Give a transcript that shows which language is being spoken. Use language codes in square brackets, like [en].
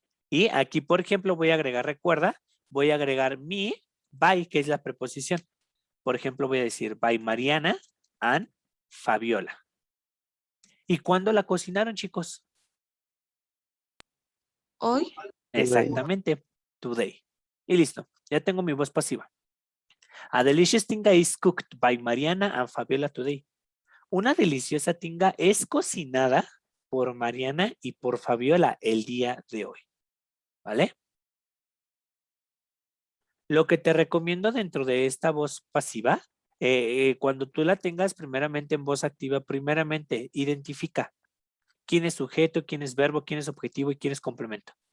[es] Y aquí, por ejemplo, voy a agregar, recuerda, voy a agregar mi by, que es la preposición. Por ejemplo, voy a decir by Mariana and Fabiola. ¿Y cuándo la cocinaron, chicos? Hoy. Exactamente, [en] today. [es] Y listo, ya tengo mi voz pasiva. [en] A delicious tinga is cooked by Mariana and Fabiola today. [es] Una deliciosa tinga es cocinada por Mariana y por Fabiola el día de hoy. ¿Vale? Lo que te recomiendo dentro de esta voz pasiva, cuando tú la tengas primeramente en voz activa, primeramente identifica quién es sujeto, quién es verbo, quién es objetivo y quién es complemento.